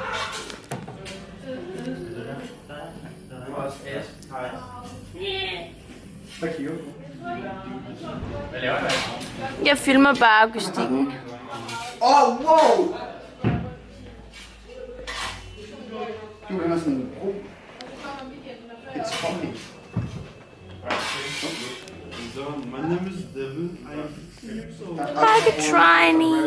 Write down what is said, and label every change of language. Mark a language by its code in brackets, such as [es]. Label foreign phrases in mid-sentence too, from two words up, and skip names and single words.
[da] Jeg filmer bare akustikken. Wow! Du er sådan en bro. [en] It's funny. My name is Devin. Like a tiny.